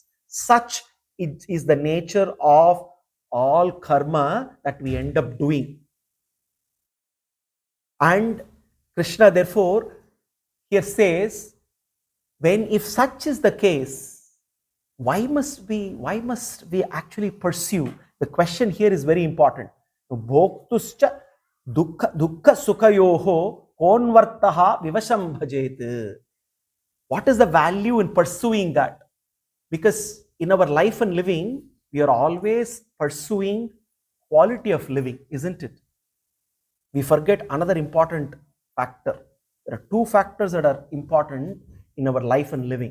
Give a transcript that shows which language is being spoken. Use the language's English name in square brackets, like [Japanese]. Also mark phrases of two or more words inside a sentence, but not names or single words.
[English] Such it is the nature of all karma that we end up doing. And Krishna therefore here says, if such is the case, why must we actually pursue? The question here is very important. [Sanskrit] भोक्तुश्च दुःख सुखयोः कोन्वर्थः विवशं भजेत्. What is the value in pursuing that? Because in our life and living, we are always pursuing quality of living, isn't it? We forget another important factor. There are two factors that are important in our life and living.